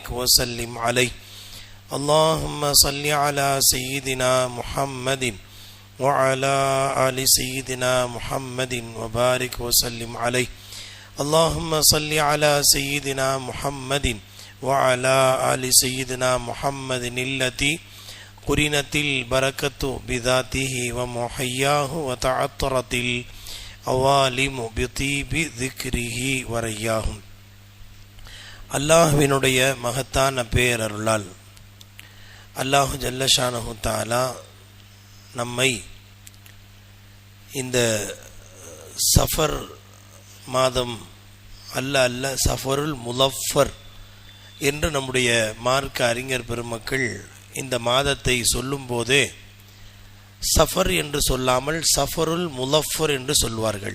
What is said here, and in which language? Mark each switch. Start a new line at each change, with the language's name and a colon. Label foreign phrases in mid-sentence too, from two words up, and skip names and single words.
Arabic: وسلم عليه اللهم صل على سيدنا محمد وعلى آل سيدنا محمد وبارك وسلم عليه اللهم صل على سيدنا محمد وعلى آل سيدنا محمد التي قرنت البركة بذاته ومحياه وتعطرت العوالم بطيب ذكره ورياهم.
Tamil: அல்லாஹ்வினுடைய மகத்தான பேரருளால்
Arabic: الله جل شأنه تعالى
Tamil: நம்மை இந்த சஃபர் மாதம் அல்ல சஃபருல் முலஃபர் என்று நம்முடைய மார்க்க அறிஞர் பெருமக்கள் இந்த மாதத்தை சொல்லும் போதே சஃபர் என்று சொல்லாமல் சஃபருல் முலஃபர் என்று சொல்வார்கள்.